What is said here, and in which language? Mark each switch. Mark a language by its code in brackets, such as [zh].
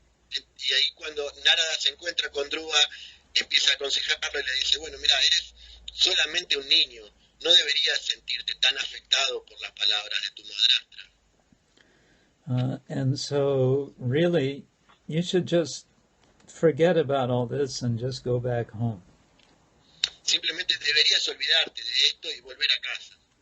[es] Y ahí cuando Narada se encuentra con Dhruva, empieza a aconsejarlo y le dice, bueno, mira, eres solamente un niño, no deberías sentirte tan afectado por las palabras de tu madrastra. [en] And so really, you should just forget about all this and just go back home. [es] Simplemente deberías olvidarte de esto y volver a casa.